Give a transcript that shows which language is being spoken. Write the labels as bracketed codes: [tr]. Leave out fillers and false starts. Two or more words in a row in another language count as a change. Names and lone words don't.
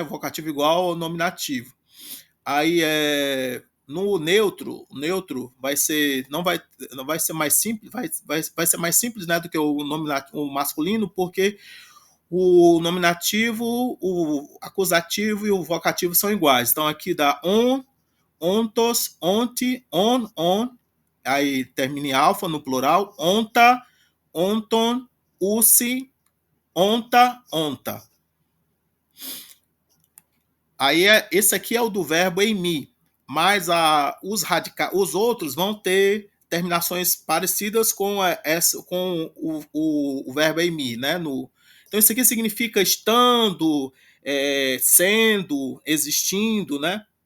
[pt] Vocativo igual ao nominativo. Aí no neutro, não vai ser mais simples, vai ser mais simples, né, do que o masculino, porque o nominativo, o acusativo e o vocativo são iguais. Então aqui dá [el] ὄντος, ὄντι, ὄν. [pt] Aí termina em alfa no plural. [el] ὄντα, ὄντων, οὖσι, ὄντα. [pt] Aí esse aqui é o do verbo em mi. Mas os outros vão ter terminações parecidas com o verbo em mi, né? Então isso aqui significa estando, sendo, existindo, né?